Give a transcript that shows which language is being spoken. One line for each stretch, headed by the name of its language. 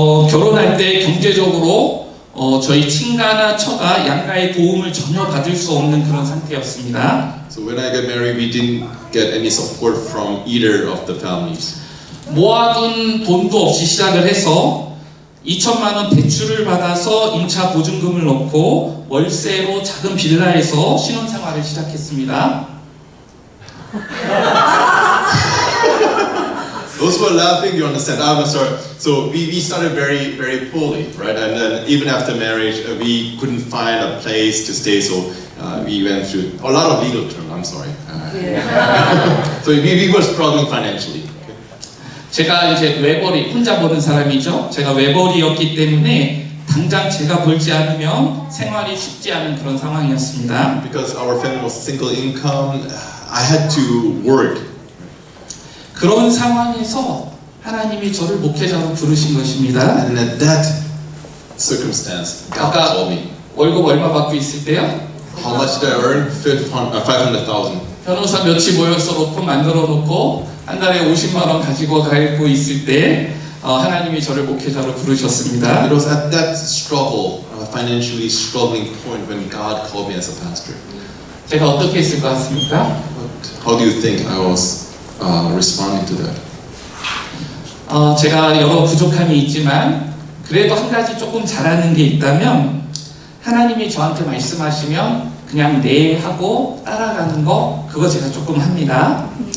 Korean: 결혼할 때 경제적으로 저희 친가나 처가 양가의 도움을 전혀 받을 수 없는 그런 상태였습니다.
English: So when I got married, we didn't get any support from either of the families.
Korean: 모아둔 돈도 없이 시작을 해서 2천만 원 대출을 받아서 임차 보증금을 넣고 월세로 작은 빌라에서 신혼생활을 시작했습니다.
English: Those who are laughing, you understand. I'm sorry. So we started very, very poorly, right? And then even after marriage, we couldn't find a place to stay. So we went through a lot of legal terms. I'm sorry. So we were struggling financially.
Korean: 제가 이제 외벌이, 혼자 버는 사람이죠. 제가 외벌이였기 때문에 당장 제가 벌지 않으면 생활이 쉽지 않은 그런 상황이었습니다.
English: Because our family was single income, I had to work.
Korean: 그런 상황에서 하나님이 저를 목회자로 부르신 것입니다.
English: And at that circumstance, God
Korean: 아까
English: called me.
Korean: 월급 얼마 받고 있을 때요?
English: How much did I earn? 500,000.
Korean: 변호사 몇이 모여서 놓고 만들어 놓고 한 달에 50만 원 가지고 가고 있을 때 하나님이 저를 목회자로 부르셨습니다.
English: It was at that struggle, financially struggling point when God called me as a pastor.
Korean: 제가 어떻게 했을 것 같습니까?
English: How do you think I was responding to that?
Korean: 제가 여러 부족함이 있지만 그래도 한 가지 조금 잘하는 게 있다면 하나님이 저한테 말씀하시면 그냥 네 하고 따라가는 거 그거 제가 조금 합니다.